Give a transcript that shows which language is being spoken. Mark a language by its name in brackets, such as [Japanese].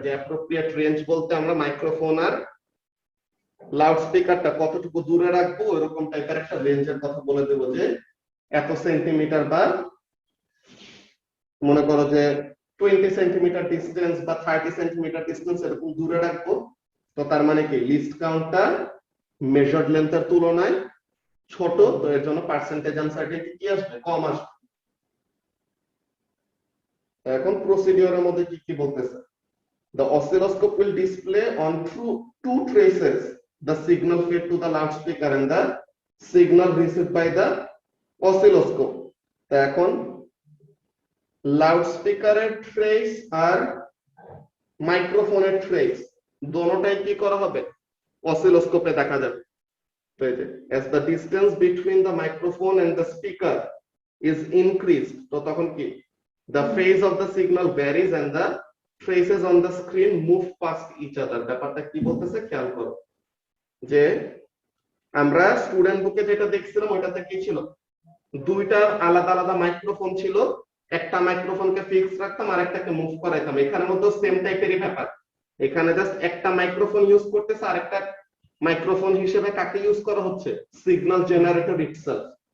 [Bangla] যে appropriate range বলতে আমরা মাইক্রোফোন আর লাউড স্পিকারটা কতটুকু দূরে রাখবো এরকম টাইপের একটা রেঞ্জের কথা বলে দেব, যে এত সেন্টিমিটার বা মনে করো যে 20 সেন্টিমিটার ডিসটেন্স বা 30 সেন্টিমিটার ডিসটেন্স এরকম দূরে রাখবো। তো তার মানে কি লিস্ট কাউন্টটা মেজার্ড লেন্থের তুলনায় ছোট, তো এর জন্য পার্সেন্টেজ আনসার্টেনিটি কি আসবে, কম আসবে। এখন প্রসিডিওরের মধ্যে কি কি বলতেছে, [English] the oscilloscope will display on two traces the signal fed to the loudspeaker and the signal received by the oscilloscope. [Bangla] তো এখন লাউডস্পিকারের ট্রেস আর মাইক্রোফোনের ট্রেস দোনোটাই কি করা হবে, অসিলোস্কোপে দেখা যাবে। তো এই যে [English] as the distance between the microphone and the speaker is increased, [Bangla] তো তখন কি [English] the phase of the signal varies and the traces on the screen move past each other. [Bangla] ব্যাপারটা কি বলতেছে খেয়াল করো, যে আমরা স্টুডেন্ট বুকে যেটা দেখছিলাম ওটাতে কি ছিল, দুইটা আলাদা আলাদা মাইক্রোফোন ছিল, একটা মাইক্রোফোনকে ফিক্স রাখতাম আর একটাকে মুভ করাইতাম। এখানের মধ্যে সেম টাইপেরই ব্যাপার, এখানে জাস্ট একটা মাইক্রোফোন ইউজ করতেছে, আর একটা মাইক্রোফোন হিসেবে কাকে ইউজ করা হচ্ছে, সিগন্যাল জেনারেটর ইটসেলফ।